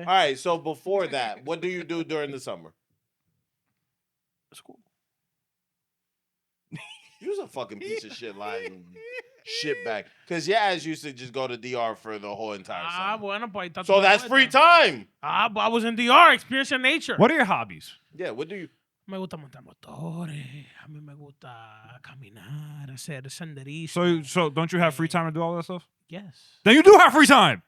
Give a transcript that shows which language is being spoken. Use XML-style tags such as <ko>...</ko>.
<en>all right, so before that, what do you do during the summer? School. You's a fucking piece of shit lying shit back. Because your ass used to just go to DR for the whole entire Ah, summer.</en> <es>bueno, pues ahí está</es> <en>So</en> <es>tu</es> <en>that's</en> <es>respuesta.</es> <en>free time. Ah, but I was in DR, experiencing nature. What are your hobbies? Yeah, what do you...</en> <es>Me gusta montar motores, a mí me gusta caminar, hacer senderismo.</es> <en>So don't you have free time to do all that stuff? Yes. Then you do have free time.</en>